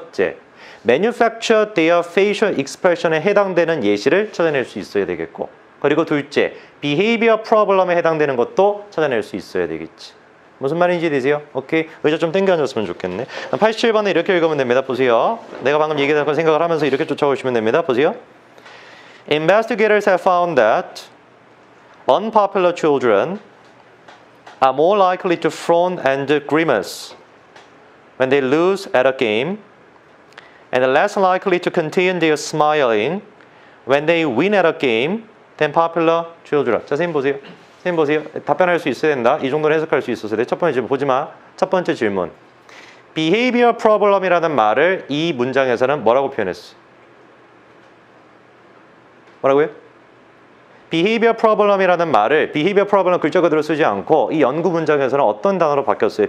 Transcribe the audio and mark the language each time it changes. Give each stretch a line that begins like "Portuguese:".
Korean: 첫째,
English: manufacture their facial expression
Korean: 에 해당되는 예시를 찾아낼 수 있어야 되겠고, 그리고 둘째, behavior problem에 해당되는 것도 찾아낼 수 있어야 되겠지. 무슨 말인지 되세요? 오케이? 의자 좀 당겨앉았으면 좋겠네. 87번에 이렇게 읽으면 됩니다. 보세요. 내가 방금 얘기한 걸 생각을 하면서 이렇게 쫓아오시면 됩니다. 보세요.
English: Investigators have found that unpopular children are more likely to frown and grimace when they lose at a game and less likely to contain their smiling when they win at a game than popular children.
Korean: 자, 선생님 보세요. 선생님 보세요. 답변할 수 있어야 된다. 이 정도는 해석할 수 있어서 돼. 첫 번째 질문 보지 마. 첫 번째 질문. behavior problem이라는 말을 이 문장에서는 뭐라고 표현했어? 뭐라고요? behavior problem이라는 말을 behavior problem 글자 그대로 쓰지 않고 이 연구 문장에서는 어떤 단어로 바뀌었어요?